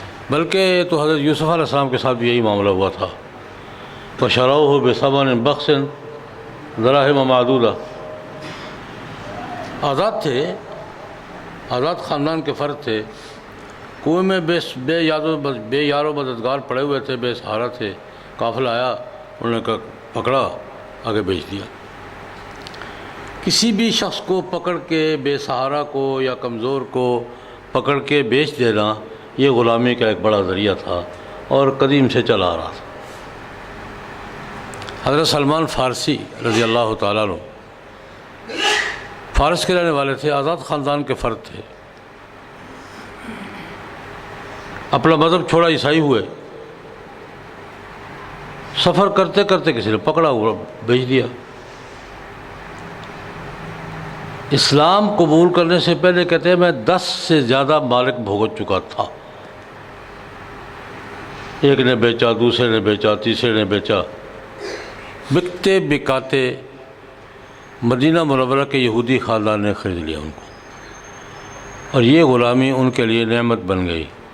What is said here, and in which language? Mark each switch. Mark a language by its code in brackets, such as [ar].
[ur] بلکہ تو حضرت یوسف علیہ السلام کے ساتھ بھی یہی معاملہ ہوا تھا. [ar] وَشَرَوْهُ بِثَمَنٍ بَخْسٍ دَرَاهِمَ مَعْدُودَةٍ. [ur] آزاد تھے، آزاد خاندان کے فرد تھے، کنویں میں بے یار و مددگار پڑے ہوئے تھے، بے سہارا تھے. قافلہ آیا، انہوں نے پکڑا، آگے بیچ دیا. کسی بھی شخص کو پکڑ کے، بے سہارا کو یا کمزور کو پکڑ کے بیچ دینا، یہ غلامی کا ایک بڑا ذریعہ تھا اور قدیم سے چلا آ رہا تھا. حضرت سلمان فارسی رضی اللہ تعالیٰ عنہ فارس کے رہنے والے تھے، آزاد خاندان کے فرد تھے. اپنا مذہب چھوڑا، عیسائی ہوئے. سفر کرتے کرتے کسی نے پکڑا ہوا، بیچ دیا. اسلام قبول کرنے سے پہلے کہتے ہیں میں 10 سے زیادہ مالک بھگت چکا تھا. ایک نے بیچا، دوسرے نے بیچا، تیسرے نے بیچا. بکتے بکاتے مدینہ منورہ کے یہودی خاندان نے خرید لیا ان کو، اور یہ غلامی ان کے لیے نعمت بن گئی.